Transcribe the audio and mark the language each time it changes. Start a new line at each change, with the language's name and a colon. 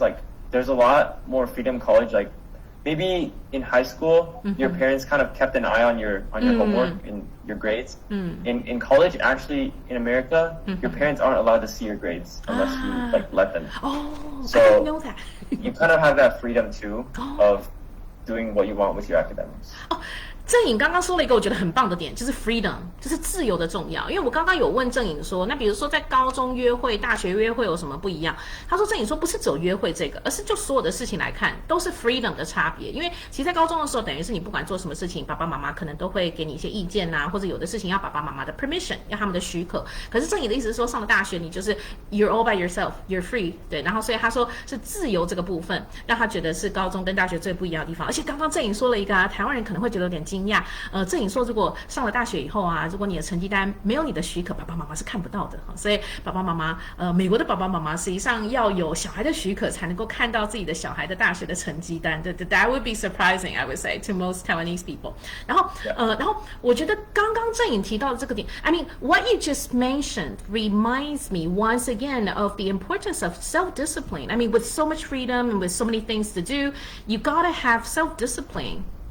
English: Like there's a lot more freedom in college. Like maybe in high school, your parents kind of kept an eye on your homework and your grades. In college, actually, in America, your parents aren't allowed to see your grades unless you like let them. Oh, so I didn't know that. You kind of have that freedom too of doing what you want with your academics.
Chinese: 郑颖刚刚说了一个我觉得很棒的点，就是 freedom， 就是自由的重要。因为我刚刚有问郑颖说，那比如说在高中约会、大学约会有什么不一样？他说郑颖说不是只有约会这个，而是就所有的事情来看都是 freedom 的差别。因为其实在高中的时候，等于是你不管做什么事情，爸爸妈妈可能都会给你一些意见或者有的事情要爸爸妈妈的 permission， 要他们的许可。可是郑颖的意思是说，上了大学你就是
English: you're all by yourself，you're free，
Chinese: 对。然后所以他说是自由这个部分，让他觉得是高中跟大学最不一样的地方。而且刚刚郑颖说了一个台湾人可能会觉得有点惊讶，郑颖说，如果上了大学以后如果你的成绩单没有你的许可，爸爸妈妈是看不到的。所以爸爸妈妈，美国的爸爸妈妈实际上要有小孩的许可，才能够看到自己的小孩的大学的成绩单。
English: That would be surprising, I would say, to most Taiwanese people.
Chinese: 然后我觉得刚刚郑颖提到的这个点
English: ，I mean, what you just mentioned reminds me once again of the importance of self-discipline. I mean, with so much freedom and with so many things to do, you gotta have self-discipline.